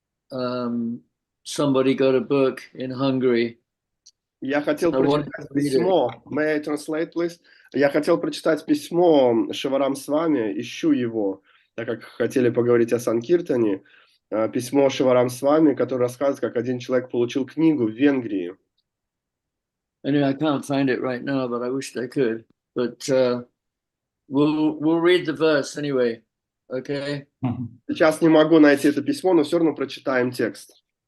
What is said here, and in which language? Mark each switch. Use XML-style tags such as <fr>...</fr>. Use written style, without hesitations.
<en>somebody got a book in Hungary.</en> <ru>Я хотел</ru> <en>I wanted to</en> <ru>прочитать</ru> <en>read it.</en> <ru>письмо.</ru> <en>May I translate, please?</en> <ru>Я хотел прочитать письмо Шиварам с вами, ищу его, так как хотели поговорить о Санкиртане. Письмо Шиварам с вами, которое рассказывает, как один человек получил книгу в Венгрии.</ru> <en>Anyway, I can't find it right now, but I wish I could. But we'll read the verse anyway. Okay.</en> <ru>Сейчас не могу найти это письмо, но все равно прочитаем текст.</ru>